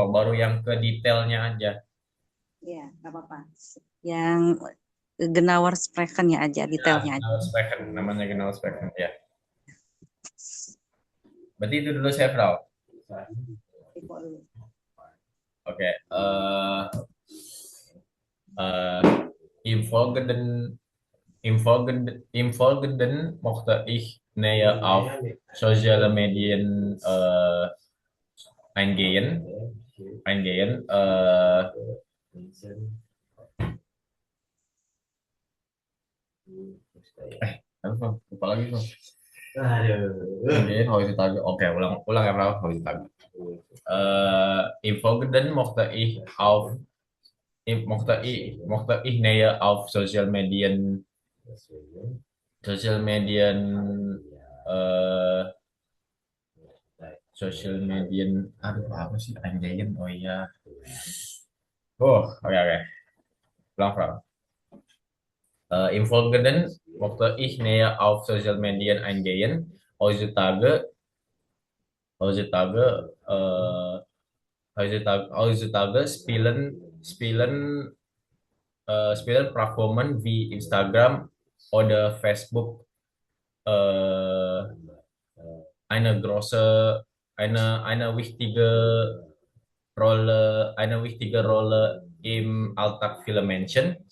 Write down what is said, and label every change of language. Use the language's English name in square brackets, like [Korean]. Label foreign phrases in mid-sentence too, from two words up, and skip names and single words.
[Indonesian] Baru yang ke detailnya aja. Iya, nggak apa-apa. Yang [German] Genauer Sprechen- [Indonesian] nya aja, detailnya aja. [German] Genauer Sprechen, [Indonesian] namanya [German] Genauer Sprechen, [Indonesian] ya. Berarti itu dulu saya, Frau. Oke. [German] Im Folgenden möchte ich näher auf soziale Medien eingehen. [Indonesian] Lupa lagi, Bang. Oke, ulang ya, Frau. [German] Im Folgenden möchte ich näher auf Social Medien, [Indonesian] aduh apa sih anjayin, oh iya, oke. Ulang, Frau. [German] Im Folgenden möchte ich näher auf Social Medien eingehen. Heutzutage spielen Plattformen wie Instagram oder Facebook eine wichtige eine wichtige Rolle im Alltag viele Menschen.